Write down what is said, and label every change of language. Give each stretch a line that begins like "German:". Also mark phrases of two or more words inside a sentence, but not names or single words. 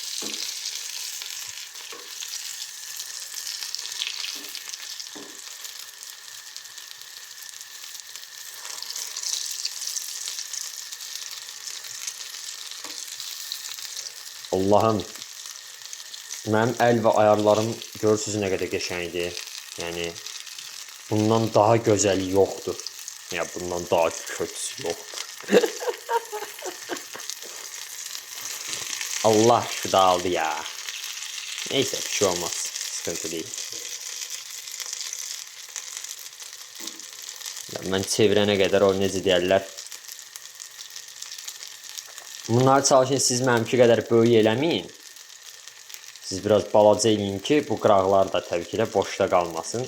Azerbaijani: Allah'ım, mənim əl və ayarlarım görürsünüz nə qədər qəşəngdir. Yəni, bundan daha gözəli yoxdur. Ya, bundan daha kötüsü yoxdur.
Turkish: Allah şu da aldı ya. Neyse, bir şey olmaz. Sıkıntı değil.
Azerbaijani: Mən çevirənə qədər o necə deyərlər. Bunları çalışın siz mənimki qədər böyük eləməyin. Siz biraz balaca eləyin ki, bu qıraqlar da təbii ki də boşda qalmasın.